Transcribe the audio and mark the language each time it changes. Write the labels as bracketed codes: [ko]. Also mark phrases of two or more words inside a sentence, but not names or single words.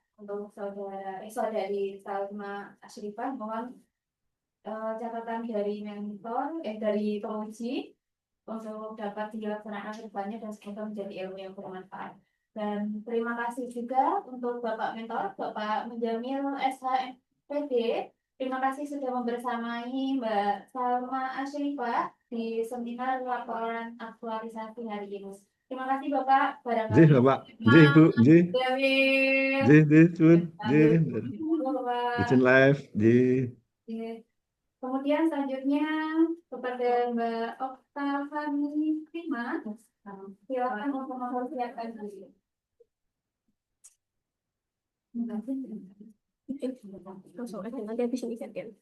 [id] Untuk saudari Salma Ashrifah, mohon catatan dari mentor, dari penguji untuk dapat dilaksanakan ke depannya dan semoga menjadi ilmu yang bermanfaat. Dan terima kasih juga untuk Bapak Mentor, Bapak Mujamil SHMPD. Terima kasih sudah membersamai Mbak Salma Ashrifah di seminar laporan aktualisasi hari ini. Terima kasih Bapak. [jv] Nggih, Bapak. Nggih, Ibu. Nggih. Dewi. Nggih, Cun. Nggih. Bapak. [id] Izin live. Nggih. Kemudian selanjutnya kepada Mbak Oktavani Prima, silakan untuk mempersiapkan diri. Nanti habis ini kan.